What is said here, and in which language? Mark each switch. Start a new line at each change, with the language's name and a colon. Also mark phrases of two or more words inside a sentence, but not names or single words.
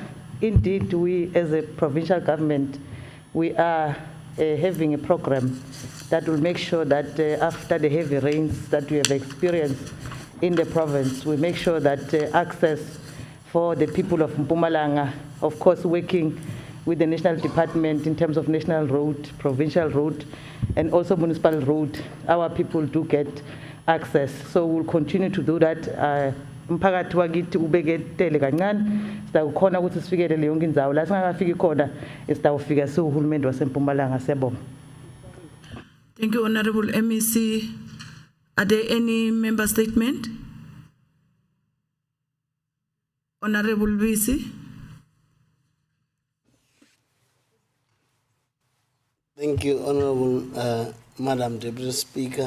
English: Indeed, we as a provincial government, we are having a program that will make sure that after the heavy rains that we have experienced in the province, we make sure that access for the people of Mpumalanga, of course working with the national department in terms of national road, provincial road, and also municipal road, our people do get access. So we'll continue to do that.
Swati: Umphakathi wakithi ubeketele kancane sitawukhona ukuthi sifikelele yonke indzawo la singakafiki khona sitawufika siwuhulumende waseMpumalanga. Siyabonga.
English: Thank you, Honorable MEC. Are there any member statement? Honorable Bisi. Thank you, Honorable Madam Deputy Speaker.